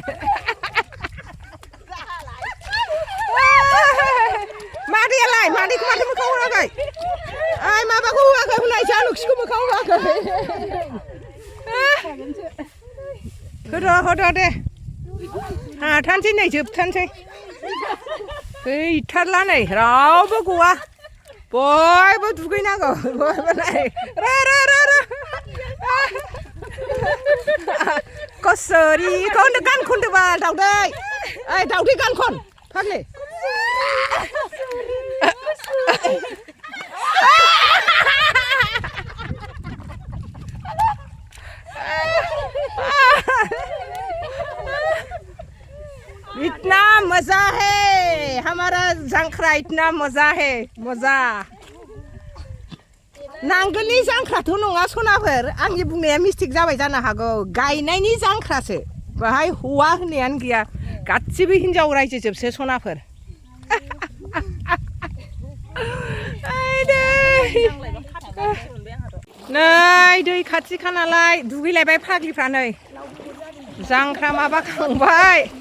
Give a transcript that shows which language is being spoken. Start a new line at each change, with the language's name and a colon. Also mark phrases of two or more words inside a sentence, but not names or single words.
Bodo: मादैयालाय मादैखौ माथो मोखां होआखै ओइ माबाखौ होआखै हलाय जालुखिखौ मोखां होआखै होदो दे हाथारनोसै नै जोबथारनोसै गैथारला नै रावबो गवा बयबो दुगैनांगौ बयबो नै कस्सरिखौ गान खनदोबाल दावदै ओइ दावदै गान खन फाग्लि
Hindi: इतना मजा है हमारा
Bodo: जांख्रा
Hindi: इतना मजा है मजा
Bodo: नांगोलनि जांख्राथ' नङा सनाफोर आंनि बुंनाया मिस्टेक जाबाय जानो हागौ गायनायनि जांख्रासो बाहाय हौवा होननायानो गैया गासिबो हिनजाव रायजो जोबसो सनाफोर नै दै खाथिखा नालाय दुगैलायबाय फाग्लिफ्रा नै जांख्रा माबा खांबाय